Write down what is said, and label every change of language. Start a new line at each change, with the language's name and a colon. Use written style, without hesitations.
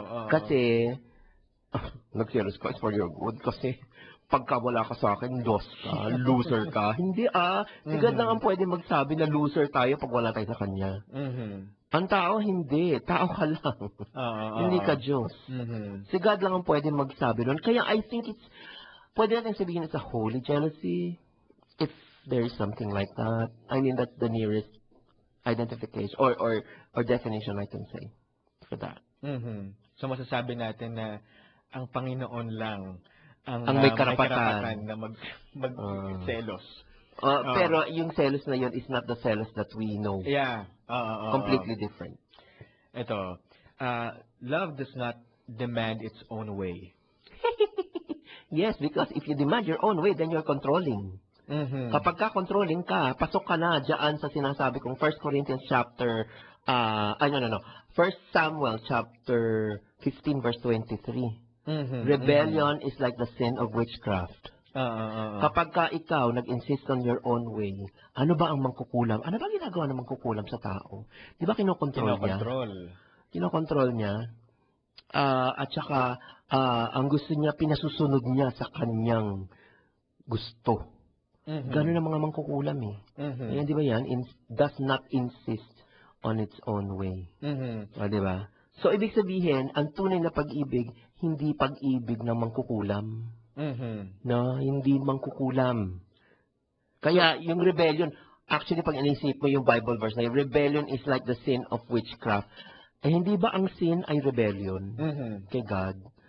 Filipino: Kasi, nagselos ka
English: is for your good.
Filipino: Kasi, pagka wala ka sa akin, lost ka, loser ka. Hindi Sigad lang ang pwede magsabi na loser tayo pag wala tayo sa kanya. Ang tao, hindi. Tao ka lang. Hindi ka Diyos. Sigad lang ang pwede magsabi nun. Kaya I think pwede natin sabihin
English: it's a holy jealousy. If there is something like that. I mean, that's the nearest identification or definition I can say for that.
Filipino: So masasabi natin na ang Panginoon lang ang may karapatan na mag-selos. Pero yung selos na yun
English: is not the selos that we know. Yeah. Completely different. Ito, love does not demand its own way. Yes, because if you demand your own way, then you're controlling.
Filipino: Kapag ka-controlling ka, pasok ka na dyan sa sinasabi kong 1 Corinthians chapter, 1 Samuel chapter 15 verse 23.
English: Rebellion is like the sin of witchcraft.
Filipino: Kapag ka ikaw nag-insist
English: on your own way,
Filipino: ano ba ang mangkukulam? Ano ba ginagawa ng mangkukulam sa tao? Di ba kinokontrol niya? Kinokontrol niya. At saka, ang gusto niya, pinasusunod niya sa kanyang gusto. Ganun ang mga mangkukulam eh. Ayan, di ba yan?
English: Does not insist on its own way.
Filipino: Di ba? So, ibig sabihin, ang tunay na pag-ibig, hindi pag-ibig ng mangkukulam. No? Hindi mangkukulam. Kaya, yung rebellion, actually, pag inisip mo yung Bible verse na yung
English: rebellion is like the sin of witchcraft.
Filipino: Eh, hindi ba ang sin ay rebellion kay God?